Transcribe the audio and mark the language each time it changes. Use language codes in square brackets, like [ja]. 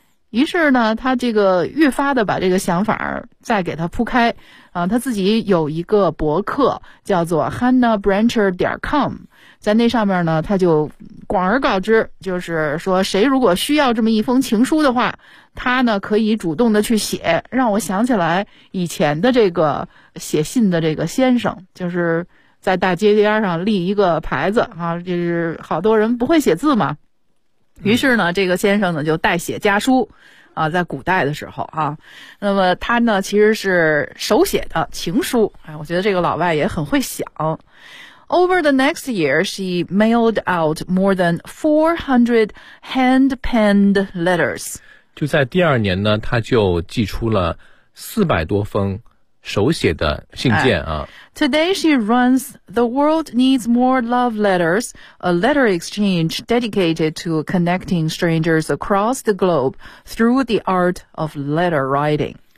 [zh] 于是呢他这个愈发的把这个想法再给他铺开，他自己有一个博客叫做 HannahBrancher.com，在那上面呢他就广而告之，就是说谁如果需要这么一封情书的话，他呢可以主动的去写，让我想起来以前的这个写信的这个先生，就是在大街边上立一个牌子啊，就是好多人不会写字嘛，于是呢这个先生呢就代写家书啊，在古代的时候啊，那么他呢其实是手写的情书，哎，我觉得这个老外也很会想。 [en] Over the next year, she mailed out more than 400 hand-penned letters. [zh] 就在第二年呢，她就寄出了400多封手写的信件啊。 [en] Today she runs The World Needs More Love Letters, a letter exchange dedicated to connecting strangers across the globe through the art of letter writing.